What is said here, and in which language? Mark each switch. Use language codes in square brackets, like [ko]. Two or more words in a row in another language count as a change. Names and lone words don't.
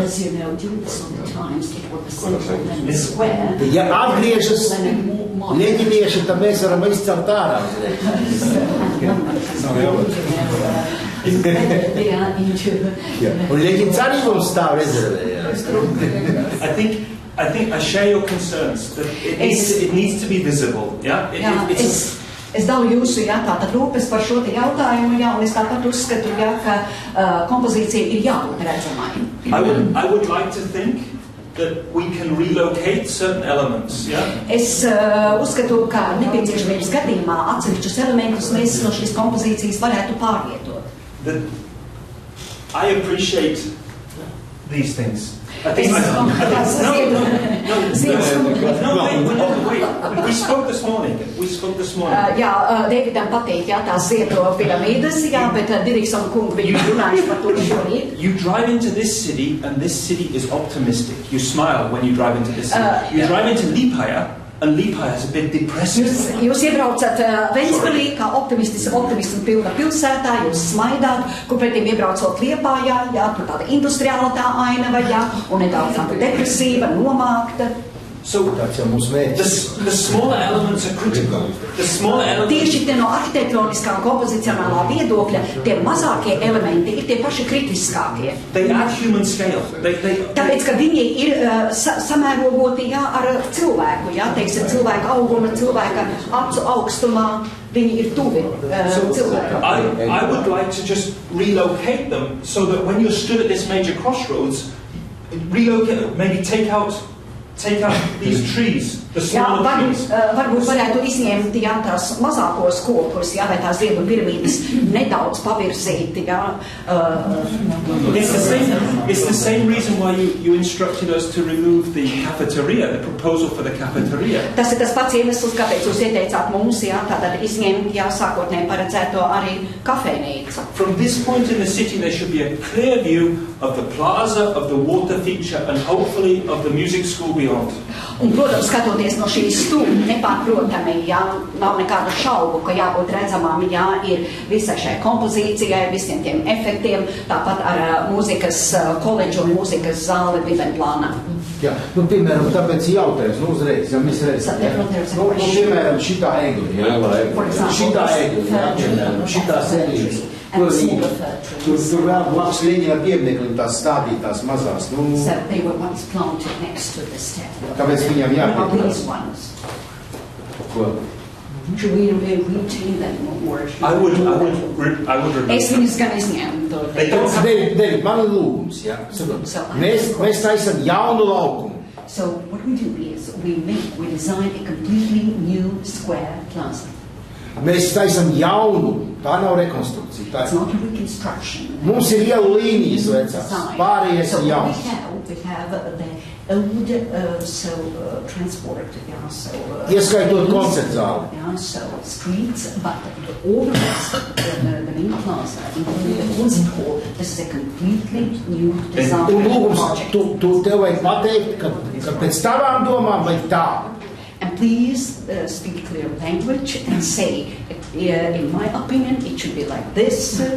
[lv] Ja atgriežas Ļeņinieši, tad mēs varam izcelt ārā. Un Ļeņins arī mums stāv rezervē. [en] I think I share your concerns that it needs to be visible. Yeah? [lv] Es dalu jūsu tātad rūpes par šo te jautājumu, un es tāpat uzskatu, ka kompozīcija ir jābūt redzamai. [en] I would like to think that we can relocate certain elements. Yeah? [lv] Es uzskatu, ka nepieciešamības gadījumā atsevišķus elementus mēs no šīs kompozīcijas varētu pārvietot. [en] I appreciate these things. Wait. We spoke this morning. [lv] Jā, Davidam patīk, tās ziedo piramīdas, bet Diriksona kungu viņi runājuši par to šorīt. [en] You drive into this city, and this city is optimistic. You smile when you drive into this city. You drive into Liepāja, and Liepāja is a bit depressing. [lv] Jūs iebraucat Ventspilī, kā optimismu pilna pilsētā, jūs smaidāt, kur pretīm iebraucot Liepājā, tur tāda industriāla tā ainava, un nedaudz tāda depresīva, nomākta. [en] So the smaller elements are critical. The smaller elements. [lv] Tieši te no arhitektoniskā un kompozicionālā viedokļa tie mazākie elementi ir tie paši kritiskākie. [en] They add human scale. [lv] Tāpēc, ka viņi ir samērogoti ar cilvēku, teiksim, cilvēka auguma, cilvēka acu augstumā, viņi ir tuvi cilvēku. [en] I would like to just relocate them so that when you're stood at this major crossroads, relocate, maybe take out these trees, the smaller trees. [lv] Varbūt varētu izņemt tās mazākos kokus, vai tās ziedu piramīdas nedaudz pavirzīti. [en] It's the same reason why you instructed us to remove the cafeteria, the proposal for the cafeteria. [lv] Tas ir tas pats iemesls, kāpēc jūs ieteicāt mums, tātad izņemt, sākotnēji paredzēto arī kafejnīcu. [en] From this point in the city, there should be a clear view of the plaza, of the water feature, and hopefully of the music school beyond. [lv] Un, protams, skatoties no šīs stūra, nepārprotami, nav nekādu šaubu, ka jābūt redzamām, ir visai šai kompozīcijai, visiem tiem efektiem, tāpat ar mūzikas koledžu un mūzikas zāli Vivenplānā. Jā, piemēram, tāpēc jautājums, uzreiz, mēs redzam, piemēram, šitā egli, šitā seglītes. Tur vēl blakus Ļeņina piemineklim tās stādītās mazās. [en] They were once planted next to the step. [lv] Kāpēc viņam jāpiedalās? Ko? [en] Should we retain them or should I would [lv] Es [en] remove [lv] viņus gan izņēmu. [en] They don't have- [lv] David, man ir lūgums, jā. Mēs taisam jaunu laukumu. [en] So what we do is we design a completely new square plaza. [lv] Mēs taisam jaunu, tā nav rekonstrukcija. Tā [en] It's not a reconstruction. [lv] mums ir ielu līnijas vecās, pārējais [en] So [lv] ir [en] we [lv] jauns. [en] have the old transport, yeah, so [lv] Ieskaitot koncertu zāli. [en] yeah, so streets, but all the rest, the main plaza, including the concert hall, this is a completely new design [lv] Un lūgums, [en] project. [lv] tu tev vajag pateikt, ka pēc tavām domām vajag tā. [en] And please speak clear language and say, in my opinion, it should be like this or